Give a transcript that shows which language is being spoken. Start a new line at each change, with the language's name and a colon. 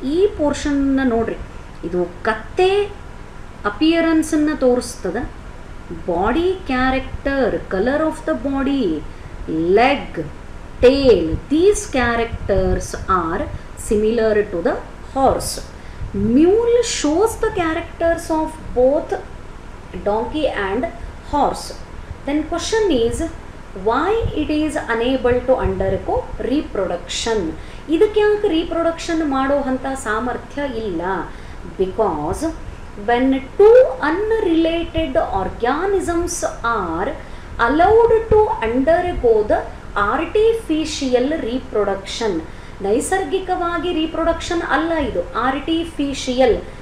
Kannada: ಈ ಪೋರ್ಷನ್ನ ನೋಡ್ರಿ, ಇದು ಕತ್ತೆ ಅಪಿಯರೆನ್ಸನ್ನು ತೋರಿಸ್ತದೆ.
English: Body character, colour of the body, leg, tail, these characters are similar to the horse. Mule shows the characters of both donkey and horse. Then question is, why it is unable to undergo reproduction.
Kannada: ಇದಕ್ಕೆ ಯಾಕೆ reproduction ಮಾಡೋ ಅಂಥ ಸಾಮರ್ಥ್ಯ ಇಲ್ಲ?
English: because when two unrelated organisms are allowed to undergo the artificial reproduction,
Kannada: ನೈಸರ್ಗಿಕವಾಗಿ reproduction ಅಲ್ಲ ಇದು,
English: Artificial.